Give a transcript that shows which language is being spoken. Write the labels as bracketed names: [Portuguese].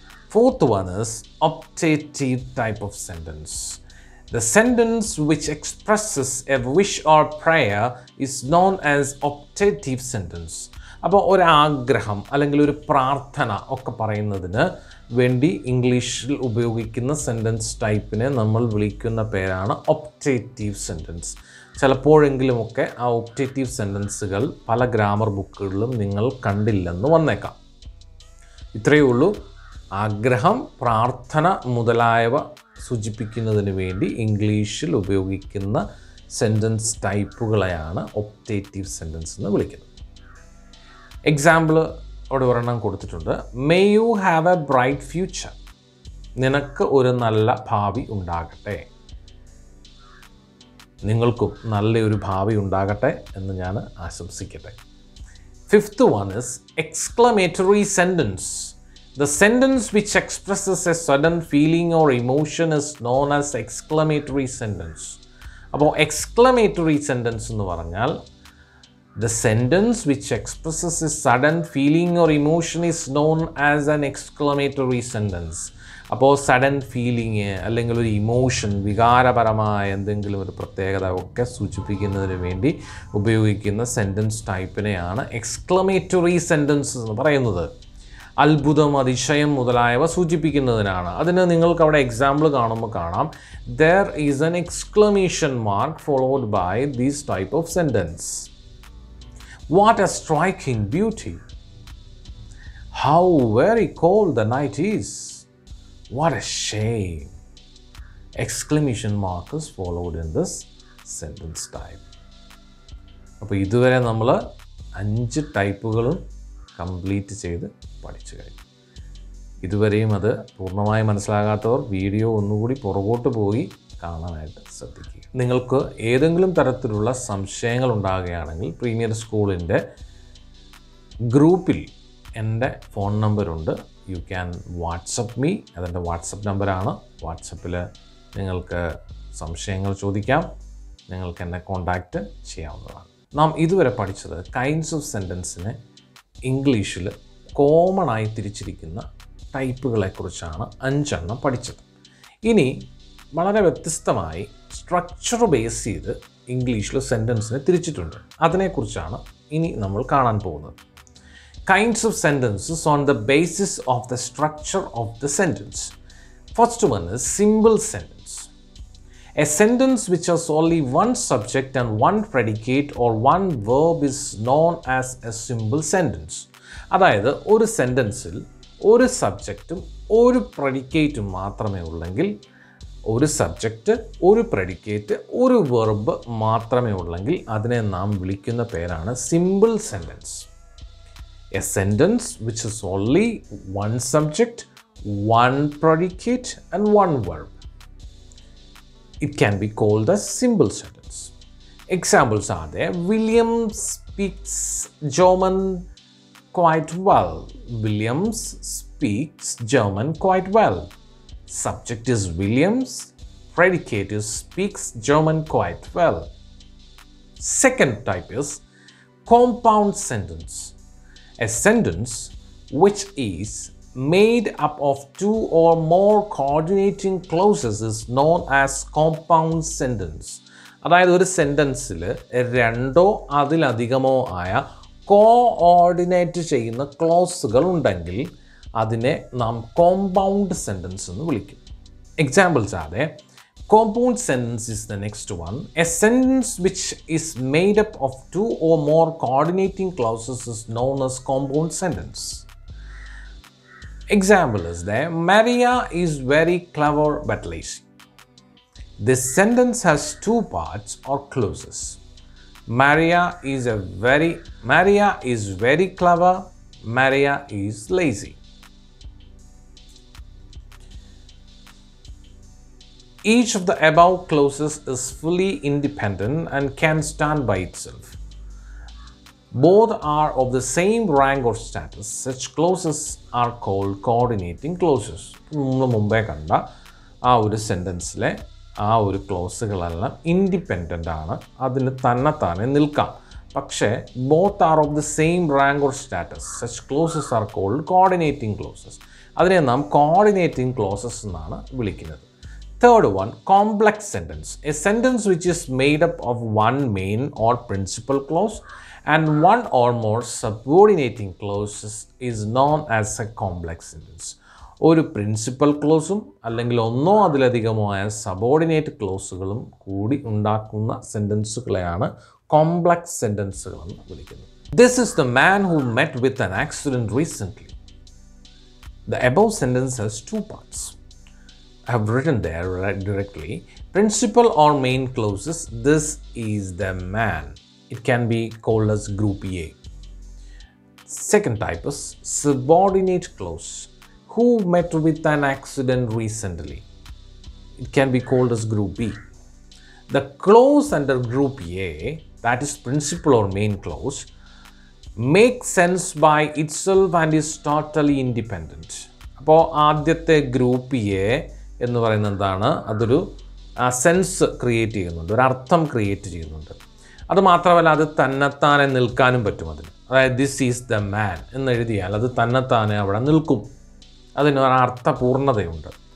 [English] Fourth one is optative type of sentence. The sentence which expresses a wish or prayer is known as optative sentence. [Malayalam] അപ്പോൾ ഒരാഗ്രഹം അല്ലെങ്കിൽ ഒരു പ്രാർത്ഥന ഒക്കെ പറയുന്നതിന് വേണ്ടി ഇംഗ്ലീഷിൽ ഉപയോഗിക്കുന്ന സെൻറ്റൻസ് ടൈപ്പിനെ നമ്മൾ വിളിക്കുന്ന പേരാണ് ഒപ്റ്റേറ്റീവ് സെൻറ്റൻസ്. ചിലപ്പോഴെങ്കിലുമൊക്കെ ആ ഒപ്റ്റേറ്റീവ് സെൻറ്റൻസുകൾ പല ഗ്രാമർ ബുക്കുകളിലും നിങ്ങൾ കണ്ടില്ലെന്ന് വന്നേക്കാം. ഇത്രയേ ഉള്ളൂ. ആഗ്രഹം, പ്രാർത്ഥന മുതലായവ സൂചിപ്പിക്കുന്നതിന് വേണ്ടി ഇംഗ്ലീഷിൽ ഉപയോഗിക്കുന്ന സെൻറ്റൻസ് ടൈപ്പുകളെയാണ് ഒപ്റ്റേറ്റീവ് സെൻറ്റൻസ് എന്ന് വിളിക്കുന്നത്. എക്സാമ്പിൾ അവിടെ ഒരെണ്ണം കൊടുത്തിട്ടുണ്ട്. [English] May you have a bright future. [Malayalam] നിനക്ക് ഒരു നല്ല ഭാവി ഉണ്ടാകട്ടെ. നിങ്ങൾക്കും നല്ലൊരു ഭാവി ഉണ്ടാകട്ടെ എന്ന് ഞാൻ ആശംസിക്കട്ടെ. [English] Fifth one is exclamatory sentence. The sentence which expresses a sudden feeling or emotion is known as exclamatory sentence. [Malayalam] അപ്പോൾ [English] exclamatory sentence [Malayalam] എന്ന് പറഞ്ഞാൽ [English] the sentence which expresses a sudden feeling or emotion is known as an exclamatory sentence. [Malayalam] അപ്പോൾ sudden feeling അല്ലെങ്കിൽ ഒരു emotion, വികാരപരമായ എന്തെങ്കിലും ഒരു പ്രത്യേകത ഒക്കെ സൂചിപ്പിക്കുന്നതിന് വേണ്ടി ഉപയോഗിക്കുന്ന സെൻറ്റൻസ് ടൈപ്പിനെയാണ് എക്സ്ക്ലമേറ്ററി സെൻറ്റൻസ് എന്ന് പറയുന്നത്. അത്ഭുതം, അതിശയം മുതലായവ സൂചിപ്പിക്കുന്നതിനാണ്. അതിന് നിങ്ങൾക്ക് അവിടെ എക്സാമ്പിൾ കാണുമ്പോൾ കാണാം. [English] There is an exclamation mark followed by this type of sentence. What a striking beauty! How very cold the night is! What a shame! Exclamation mark is followed in this sentence type. [Malayalam] അപ്പോൾ ഇതുവരെ നമ്മൾ 5 ടൈപ്പുകളും complete ചെയ്ത് പഠിച്ചു കഴിഞ്ഞു. ഇതുവരെയും അത് പൂർണ്ണമായി മനസ്സിലാകാത്തവർ video ഒന്നുകൂടി പുറകോട്ട് പോയി കാണാനായിട്ട് ശ്രദ്ധിക്കുക. നിങ്ങൾക്ക് ഏതെങ്കിലും തരത്തിലുള്ള സംശയങ്ങൾ ഉണ്ടാകുകയാണെങ്കിൽ പ്രീമിയർ സ്കൂളിൻ്റെ ഗ്രൂപ്പിൽ എൻ്റെ phone നമ്പറുണ്ട്. [English] You can WhatsApp me. [Malayalam] അതെൻ്റെ വാട്സപ്പ് നമ്പറാണ്. വാട്സപ്പിൽ നിങ്ങൾക്ക് സംശയങ്ങൾ ചോദിക്കാം. നിങ്ങൾക്ക് എന്നെ കോൺടാക്റ്റ് ചെയ്യാവുന്നതാണ്. നാം ഇതുവരെ പഠിച്ചത് കൈൻഡ്സ് ഓഫ് സെൻറ്റൻസിനെ ഇംഗ്ലീഷിൽ കോമൺ ആയി തിരിച്ചിരിക്കുന്ന ടൈപ്പുകളെക്കുറിച്ചാണ് 5 എണ്ണം പഠിച്ചത്. ഇനി വളരെ വ്യത്യസ്തമായി സ്ട്രക്ചർ ബേസ് ചെയ്ത് ഇംഗ്ലീഷിൽ സെൻറ്റൻസിനെ തിരിച്ചിട്ടുണ്ട്. അതിനെക്കുറിച്ചാണ് ഇനി നമ്മൾ കാണാൻ പോകുന്നത്. [English] Kinds of sentences on the basis of the structure of the sentence. First one is simple sentence. A sentence which has only one subject and one predicate or one verb is known as a simple sentence. [Malayalam] അതായത് ഒരു സെൻറ്റൻസിൽ ഒരു സബ്ജക്റ്റും ഒരു പ്രെഡിക്കേറ്റും മാത്രമേ ഉള്ളെങ്കിൽ, ഒരു subject, ഒരു predicate, ഒരു verb മാത്രമേ ഉള്ളെങ്കിൽ അതിനെ നാം വിളിക്കുന്ന പേരാണ് simple sentence. [English] A sentence which is only one subject, one predicate and one verb. It can be called a simple sentence. Examples are there. William speaks German quite well. Williams speaks German quite well. Subject is Williams. Predicate is speaks German quite well. Second type is compound sentence. A sentence which is made up of two or more coordinating clauses is known as compound sentence. [Malayalam] അതായത് ഒരു സെൻറ്റൻസിൽ രണ്ടോ അതിലധികമോ ആയ coordinate ചെയ്യുന്ന ക്ലോസുകൾ ഉണ്ടെങ്കിൽ അതിനെ നാം compound sentence എന്ന് വിളിക്കും. എക്സാമ്പിൾസ് ആണ് [English] compound sentence is the next one. A sentence which is made up of two or more coordinating clauses is known as compound sentence. Example is there. Maria is very clever but lazy. This sentence has two parts or clauses. Maria is very clever. Maria is lazy. Each of the above clauses is fully independent and can stand by itself. Both are of the same rank or status. Such clauses are called coordinating clauses. [Malayalam] മുമ്പേ കണ്ട ആ ഒരു സെൻറ്റൻസിലെ ആ ഒരു ക്ലോസുകളെല്ലാം independent ആണ്, അതിന് തന്നെത്താനെ നിൽക്കാം. പക്ഷേ [English] both are of the same rank or status. Such clauses are called coordinating clauses. [Malayalam] അതിനെ നാം coordinating clauses എന്നാണ് വിളിക്കുന്നത്. [English] Third one, complex sentence. A sentence which is made up of one main or principal clause and one or more subordinating clauses is known as a complex sentence. [Malayalam] ഒരു principal ക്ലോസും അല്ലെങ്കിൽ ഒന്നോ അതിലധികമോ ആയ subordinate ക്ലോസുകളും കൂടി ഉണ്ടാക്കുന്ന സെൻറ്റൻസുകളെയാണ് complex സെൻറ്റൻസുകൾ എന്ന് വിളിക്കുന്നത്. [English] This is the man who met with an accident recently. The above sentence has two parts. I have written there directly. Principal or main clauses. This is the man. It can be called as group A. Second type is subordinate clause. Who met with an accident recently? It can be called as group B. The clause under group A, that is principal or main clause, makes sense by itself and is totally independent. [Malayalam] അപ്പോൾ ആദ്യത്തെ group A എന്ന് പറയുന്നത് എന്താണ്? അതൊരു sense create ചെയ്യുന്നുണ്ട്, ഒരു അർത്ഥം create ചെയ്യുന്നുണ്ട്. അതുമാത്രമല്ല അത് തന്നെത്താനെ നിൽക്കാനും പറ്റും. അതിന് അതായത് [English] this is the man [Malayalam] എന്ന് എഴുതിയാൽ അത് തന്നെത്താനെ അവിടെ നിൽക്കും, അതിന് ഒരു അർത്ഥപൂർണ്ണതയുണ്ട്.